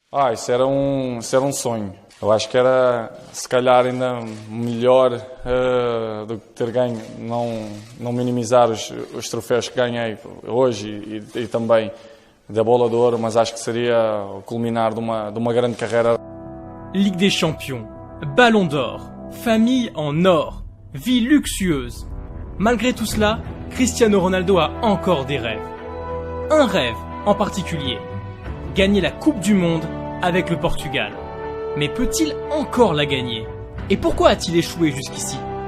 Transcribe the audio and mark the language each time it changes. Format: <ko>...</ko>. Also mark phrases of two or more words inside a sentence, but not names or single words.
<pt>Isso era um sonho. Eu acho que era, se calhar, ainda melhor do que ter ganho, não minimizar os troféus que ganhei hoje e também da Bola de Ouro, mas acho que seria o culminar de uma grande carreira.</pt> <fr>Ligue des Champions, Ballon d'Or, famille en or, vie luxueuse. Malgré tout cela, Cristiano Ronaldo a encore des rêves. Un rêve en particulier, gagner la Coupe du Monde avec le Portugal. Mais peut-il encore la gagner? Et pourquoi a-t-il échoué jusqu'ici?</fr>